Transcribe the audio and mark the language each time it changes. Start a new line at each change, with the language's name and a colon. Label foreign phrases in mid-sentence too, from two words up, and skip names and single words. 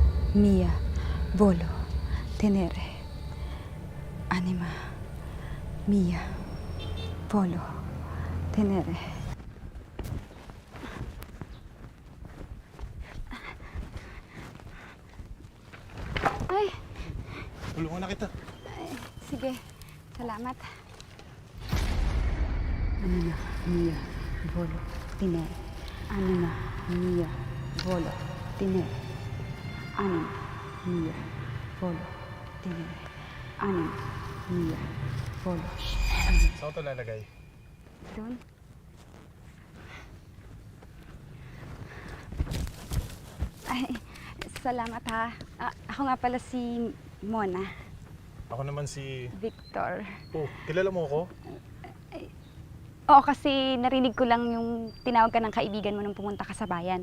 Italian: mia, volo, tenere. Anima mia, volo, tenere. Ay,
Filipino: Tulungan na kita. sige. Salamat.
Italian: Anima mia, volo, tenere. Anima mia, volo, tenere. Anima mia, volo, tenere. Anima mia, volo, tenere.
Filipino: Saan ko ito lalagay? Doon. Ay, salamat ha. Ako nga pala si Mona. Ako naman si... Victor. Oh, kilala mo ako? Oo, kasi narinig ko lang yung tinawag ka ng kaibigan mo nung pumunta ka sa bayan.